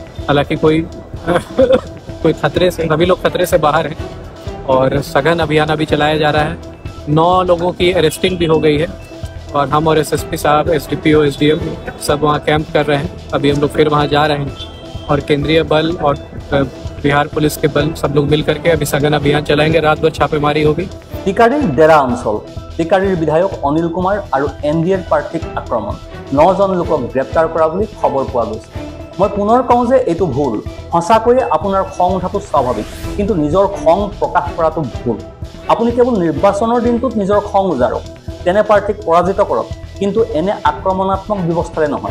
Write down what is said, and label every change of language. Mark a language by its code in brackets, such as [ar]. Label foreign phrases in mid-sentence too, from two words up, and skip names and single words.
[hi] हालांकि कोई खतरे से, सभी लोग खतरे से बाहर हैं और सघन अभियान अभी चलाया जा रहा है। 9 लोगों की अरेस्टिंग भी हो गई है और हम और एसएसपी साहब, एसडीपीओ, एसडीएम सब वहाँ कैंप कर रहे हैं। अभी हम लोग फिर वहाँ जा रहे हैं और केंद्रीय बल और बिहार पुलिस के बल सब लोग मिल करके अभी सघन अभियान चलाएंगे। रात भर छापेमारी होगी। [as] টিকাৰীৰ ডেৰা অঞ্চল, টিকাৰীৰ বিধায়ক অনিল কুমাৰ আৰু এনডিএৰ প্ৰাৰ্থীক আক্ৰমণ, 9 জন লোকক গ্ৰেপ্তাৰ কৰা বুলি খবৰ পোৱা গৈছে। মই পুনৰ কওঁ যে এইটো ভুল। সঁচাকৈয়ে আপোনাৰ খং উঠাটো স্বাভাৱিক, কিন্তু নিজৰ খং প্ৰকাশ কৰাটো ভুল। আপুনি কেৱল নিৰ্বাচনৰ দিনটোত নিজৰ খং উজাৰক, তেনে প্ৰাৰ্থীক পৰাজিত কৰক, কিন্তু এনে আক্ৰমণাত্মক ব্যৱস্থাৰে নহয়।